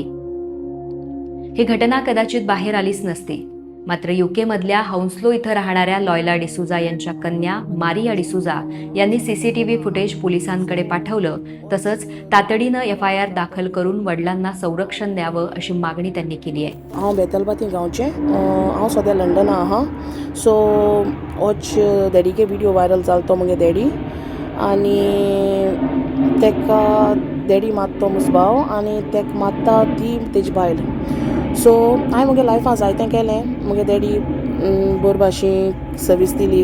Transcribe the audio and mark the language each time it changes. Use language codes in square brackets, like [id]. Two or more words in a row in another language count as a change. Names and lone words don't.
[mr] ही घटना कदाचित बाहेर आलीच नसती, मात्र युके मधल्या हौन्स्लो इथं राहणाऱ्या लॉयला डिसूजा यांच्या कन्या मारिया डिसूजा यांनी सीसीटीव्ही फुटेज पोलिसांकडे पाठवलं. तसंच तातडीनं FIR दाखल करून वडिलांना संरक्षण द्यावं अशी मागणी त्यांनी केली आहे. [kok] हांव बेतलबाती गांवचें, हांव सद्या लंडना आहा. सो होच डॅडीके व्हिडिओ व्हायरल जालो तो मुगे डॅडी आनी तेका डॅडी मारतो मुसभाव आनी तेका मारता ती तेजी बायल. सो हांवें मुगे लायफान जायतें केलें. मुगे डॅडी बरे भाशेन सर्वीस दिली.